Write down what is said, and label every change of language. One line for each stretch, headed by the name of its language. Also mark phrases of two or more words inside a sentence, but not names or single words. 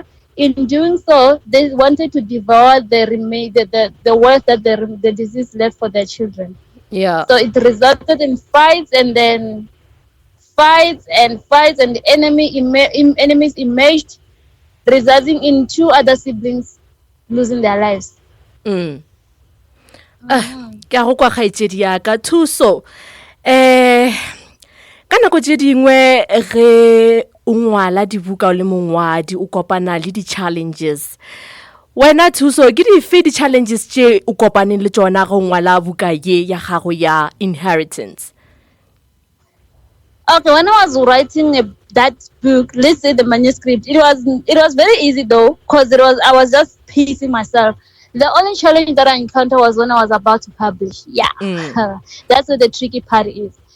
English: In doing so, they wanted to devour the wealth that the disease left for their children. Yeah. So it resulted in fights, and then fights, and the enemies emerged, resulting in 2 other siblings losing their lives.
Northern Sotho: Ke a go kwa kgaitsedi ya ka thuso ka nako tse dingwe ge o ngwala dibuka o le mongwadi o kopana le di-challenges wena thuso ke dife di-challenges tše o kopaneng le tsona go ngwala buka ye ya gago ya Inheritance?
English: Okay, when I was writing that book, let's say the manuscript, it was very easy though, because I was just pacing myself. The only challenge that I encountered was when I was about to publish. Yeah, that's where the tricky part is.